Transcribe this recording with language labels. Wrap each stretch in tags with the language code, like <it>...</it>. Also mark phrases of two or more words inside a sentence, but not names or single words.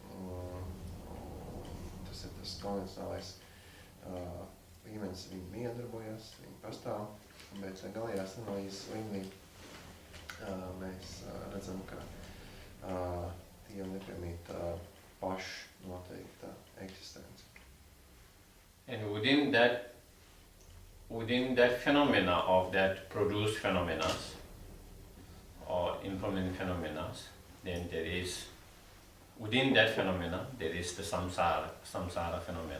<lv>Tas ir tas konvencionālais līmenis, viņi miedarbojas, viņi pastāv, bet galējās analīzes līmenī mēs redzam, ka tiem nepiemīt paši noteikta eksistence.</lv> <en>And within that phenomena of that produced phenomena or impermanent phenomena, then there is, within that phenomena, there is the samsara phenomena.</en>